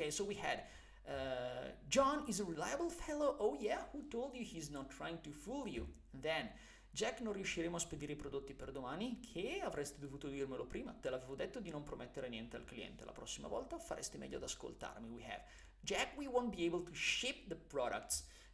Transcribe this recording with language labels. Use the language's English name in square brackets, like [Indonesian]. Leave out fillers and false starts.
[English] Okay, so we had John is a reliable fellow. Oh yeah, who told you he's not trying to fool you? And then [Italian] Jack, non riusciremo a spedire i prodotti per domani? Che avresti dovuto dirmelo prima. Te l'avevo detto di non promettere niente al cliente. La prossima volta faresti meglio ad ascoltarmi. [English] We have Jack, we won't be able to ship the products.